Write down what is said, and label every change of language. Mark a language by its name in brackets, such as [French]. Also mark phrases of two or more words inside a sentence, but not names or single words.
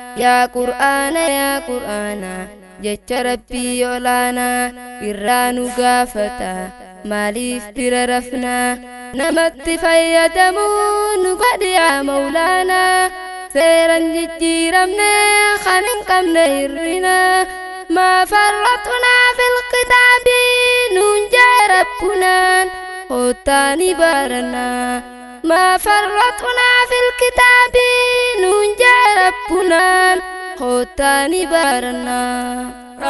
[Oromo] Yaa Qur'aana, yaa Qur'aana, jecha Rabbii olaanaa. Irraa nu gaafata, maaliif bira rafnaa? Namatti fayyadamuu nu godhi yaa Mawlaanaa. Seeran jijjiiramne kan hin qabne hir'ina. [Arabic] ما فرطنا في الكتاب [Oromo] nuun jee Rabbunaan. Kottaa ni baarannaa. [Arabic] ما فرطنا في الكتاب [Oromo] nuun jee Rabbunaan. Kottaa ni baarannaa.